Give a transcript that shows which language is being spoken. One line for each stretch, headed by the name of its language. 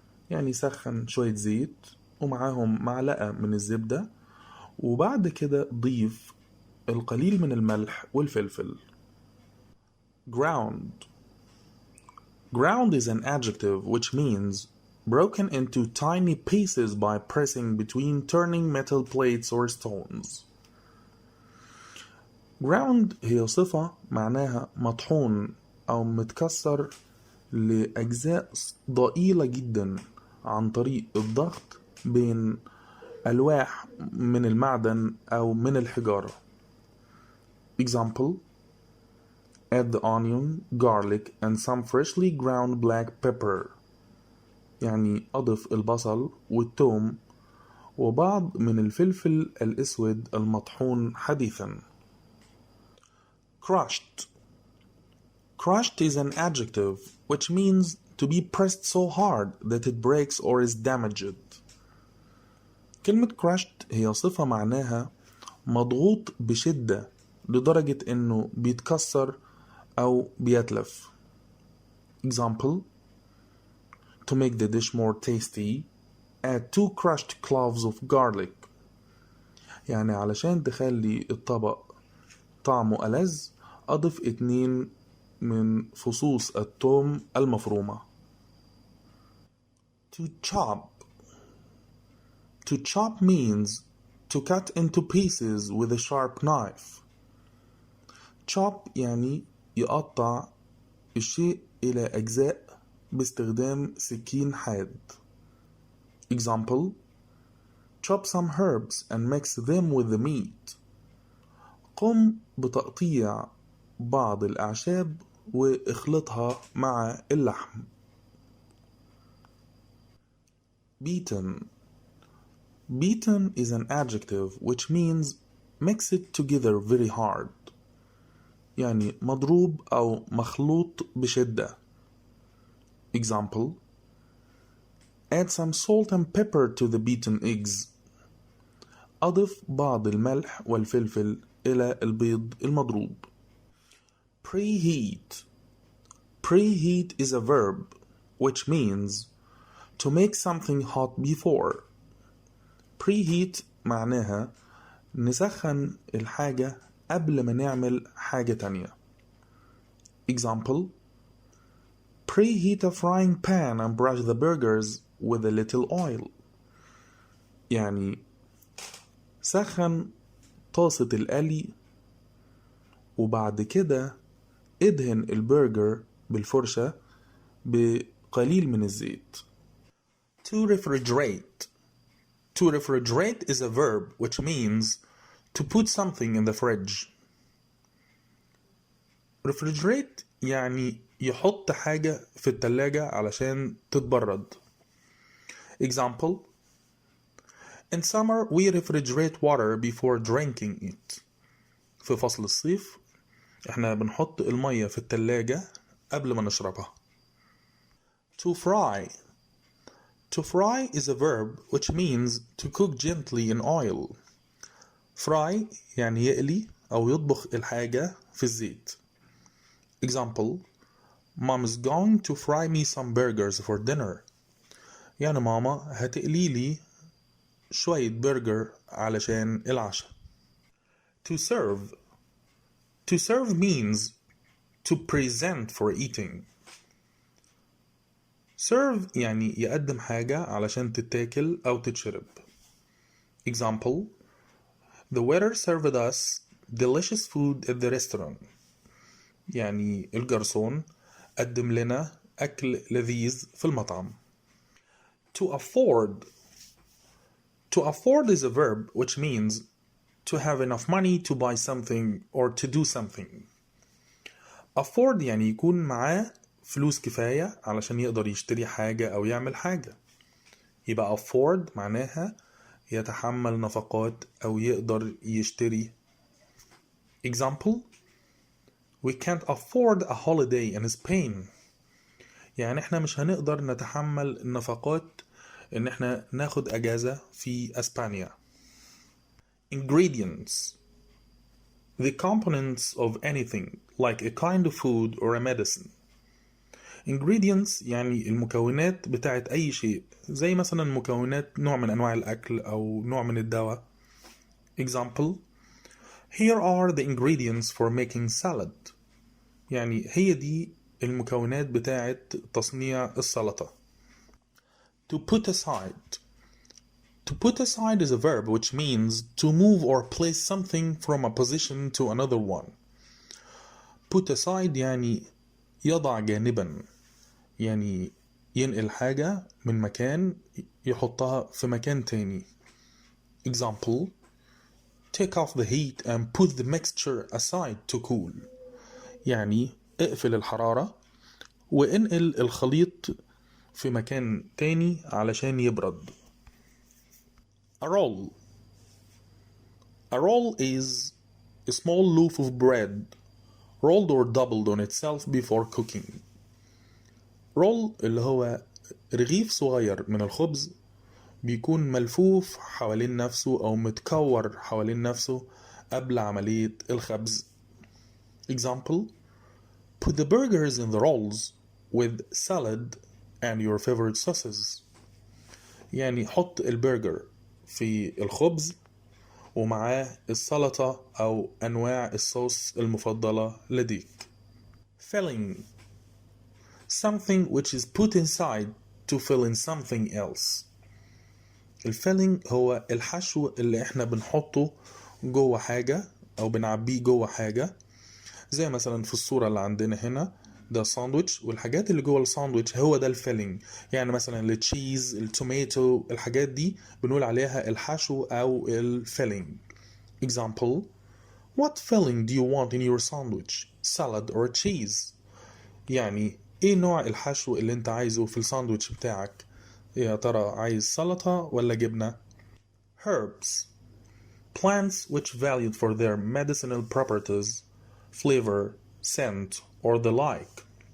Arabic: يعني سخن شوية زيت ومعاهم معلقة من الزبدة وبعد كده ضيف القليل من الملح والفلفل.
English: Ground: Ground is an adjective which means broken into tiny pieces by pressing between turning metal plates or stones.
Arabic: Ground هي صفة معناها مطحون أو متكسر لأجزاء ضئيلة جدا عن طريق الضغط بين ألواح من المعدن أو من الحجارة.
English: Example: Add the onion, garlic and some freshly ground black pepper.
Arabic: يعني أضف البصل والثوم وبعض من الفلفل الأسود المطحون حديثا.
English: Crushed: Crushed is an adjective which means to be pressed so hard that it breaks or is damaged.
Arabic: كلمة crushed هي صفة معناها مضغوط بشدة لدرجة إنه بيتكسر أو بيتلف.
English: Example: To make the dish more tasty, add 2 crushed cloves of garlic.
Arabic: يعني علشان تخلي الطبق طعمه ألذ أضف 2 من فصوص الثوم المفرومة.
English: To chop: To chop means to cut into pieces with a sharp knife.
Arabic: Chop يعني يقطع الشيء إلى أجزاء باستخدام سكين حاد.
English: Example: Chop some herbs and mix them with the meat.
Arabic: قم بتقطيع بعض الأعشاب واخلطها مع اللحم.
English: Beaten: Beaten is an adjective which means mix it together very hard.
Arabic: يعني مضروب أو مخلوط بشدة.
English: Example: Add some salt and pepper to the beaten eggs.
Arabic: أضف بعض الملح والفلفل إلى البيض المضروب.
English: Preheat: Preheat is a verb which means to make something hot before.
Arabic: Preheat معناها نسخن الحاجة قبل ما نعمل حاجة تانية.
English: Example: Preheat a frying pan and brush the burgers with a little oil.
Arabic: يعني سخن طاسة القلي وبعد كده ادهن البرجر بالفرشة بقليل من الزيت.
English: To refrigerate: To refrigerate is a verb which means to put something in the fridge.
Arabic: Refrigerate يعني يحط حاجة في التلاجة علشان تتبرد.
English: Example: In summer we refrigerate water before drinking it.
Arabic: في فصل الصيف احنا بنحط المية في التلاجة قبل ما نشربها.
English: To fry: To fry is a verb which means to cook gently in oil.
Arabic: fry يعني يقلي أو يطبخ الحاجة في الزيت.
English: Example: Mom is going to fry me some burgers for dinner.
Arabic: يعني ماما هتقلي لي شوية برجر علشان العشاء.
English: To serve. To serve means to present for eating.
Arabic: Serve يعني يقدم حاجة علشان تتاكل أو تتشرب.
English: Example: The waiter served us delicious food at the restaurant.
Arabic: يعني الجرسون قدم لنا أكل لذيذ في المطعم.
English: To afford. To afford is a verb which means to have enough money to buy something or to do something.
Arabic: Afford يعني يكون معاه فلوس كفاية علشان يقدر يشتري حاجة أو يعمل حاجة. يبقى afford معناها يتحمل نفقات أو يقدر يشتري.
English: Example: We can't afford a holiday in Spain.
Arabic: يعني احنا مش هنقدر نتحمل النفقات ان احنا ناخد اجازة في اسبانيا.
English: Ingredients. The components of anything like a kind of food or a medicine.
Arabic: Ingredients يعني المكونات بتاعت اي شيء، زي مثلا مكونات نوع من انواع الاكل او نوع من الدواء.
English: Example: Here are the ingredients for making salad.
Arabic: يعني هي دي المكونات بتاعت تصنيع السلطة.
English: To put aside. To put aside is a verb which means to move or place something from a position to another one.
Arabic: Put aside يعني يضع جانبا، يعني ينقل حاجة من مكان يحطها في مكان تاني.
English: Example: Take off the heat and put the mixture aside to cool.
Arabic: يعني اقفل الحرارة وانقل الخليط في مكان تاني علشان يبرد.
English: A roll. A roll is a small loaf of bread rolled or doubled on itself before cooking.
Arabic: roll اللي هو رغيف صغير من الخبز بيكون ملفوف حوالين نفسه أو متكور حوالين نفسه قبل عملية الخبز.
English: Example: Put the burgers in the rolls with salad and your favorite sauces.
Arabic: يعني حط البرجر في الخبز ومعاه السلطة أو أنواع الصوص المفضلة لديك.
English: Filling. Something which is put inside to fill in something else.
Arabic: الفيلينج هو الحشو اللي احنا بنحطه جوه حاجة أو بنعبيه جوه حاجة، زي مثلا في الصورة اللي عندنا هنا ده ساندويتش، والحاجات اللي جوه الساندويتش هو ده الفيلينج. يعني مثلا التشيز، التوماتو، الحاجات دي بنقول عليها الحشو أو الفيلينج.
English: Example: What filling do you want in your sandwich? Salad or cheese?
Arabic: يعني ايه نوع الحشو اللي انت عايزه في الساندويتش بتاعك؟ يا ترى عايز سلطة ولا جبنة؟
English: Herbs. Plants which valued for their medicinal properties, flavor, scent, or the like.